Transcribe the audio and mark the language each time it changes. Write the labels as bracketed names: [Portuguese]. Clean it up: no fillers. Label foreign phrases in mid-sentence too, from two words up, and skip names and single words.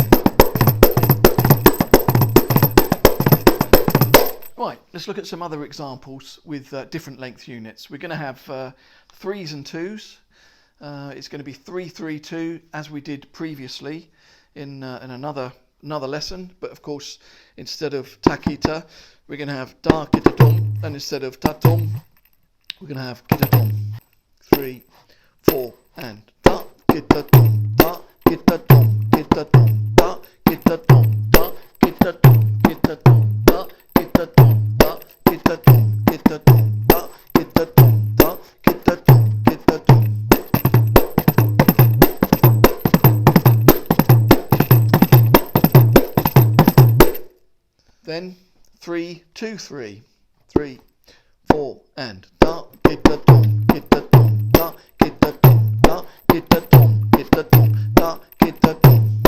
[English] Right, let's look at some other examples with different length units. We're going to have threes and twos. It's going to be 3, 3, 2, as we did previously in another lesson. But of course, instead of takita, we're going to have da kita dom, and instead of tatom, we're going to have kita dom. 3, 4, and da kita dom, da kita dom, kita dom, da kita dom, da kita dom, kita dom, da kita dom, da kita dom, kita dom, da kita dom, da kita dom, kita dom. Then 3, 2, 3, 3, 4, and da kita dom, kita dom, da kita dom, da kita dom, kita dom, da kita dom.